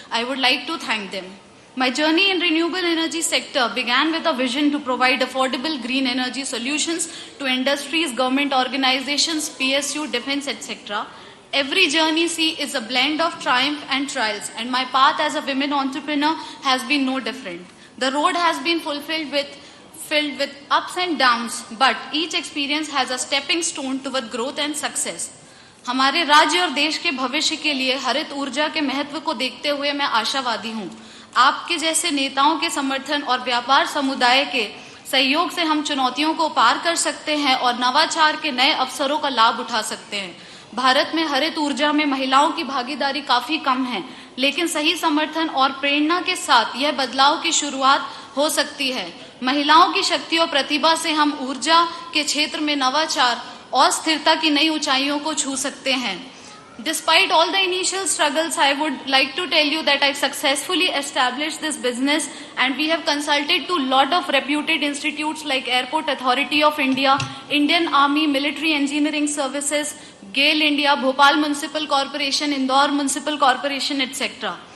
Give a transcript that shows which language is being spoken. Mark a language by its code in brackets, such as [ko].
[en] I would like to thank them. My journey in renewable energy sector began with a vision to provide affordable green energy solutions to industries, government organizations, PSU, defense, etc. Every journey is a blend of triumph and trials, and my path as a women entrepreneur has been no different. The road has been filled with ups and downs, but each experience has a stepping stone toward growth and success. [hi] हमारे राज्य और देश के भविष्य के लिए हरित ऊर्जा के महत्व को देखते हुए मैं आशावादी हूँ। आपके जैसे नेताओं के समर्थन और व्यापार समुदाय के सहयोग से हम चुनौतियों को पार कर सकते हैं और नवाचार के नए अवसरों का लाभ उठा सकते हैं। भारत में हरित ऊर्जा में महिलाओं की भागीदारी काफी कम है, लेकिन सही समर्थन और प्रेरणा के साथ यह बदलाव की शुरुआत हो सकती है। महिलाओं की शक्ति और प्रतिभा से हम ऊर्जा के क्षेत्र में नवाचार और स्थिरता की नई ऊंचाइयों को छू सकते हैं। [en] Despite all the initial struggles, I would like to tell you that I successfully established this business, and we have consulted to a lot of reputed institutes like Airport Authority of India, Indian Army Military Engineering Services, GAIL India, Bhopal Municipal Corporation, Indore Municipal Corporation, etc.